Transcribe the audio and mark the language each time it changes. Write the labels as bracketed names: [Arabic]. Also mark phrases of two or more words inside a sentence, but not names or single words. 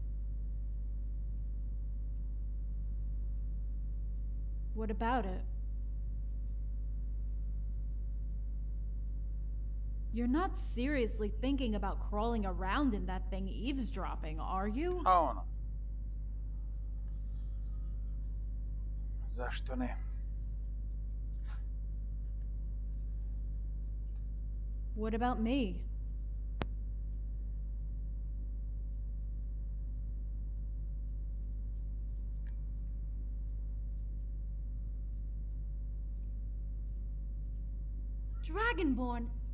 [English] What about it? You're not seriously thinking about crawling around in that thing eavesdropping, are you? [Croatian] A ono. Zašto ne? [English] What about me? Dragonborn!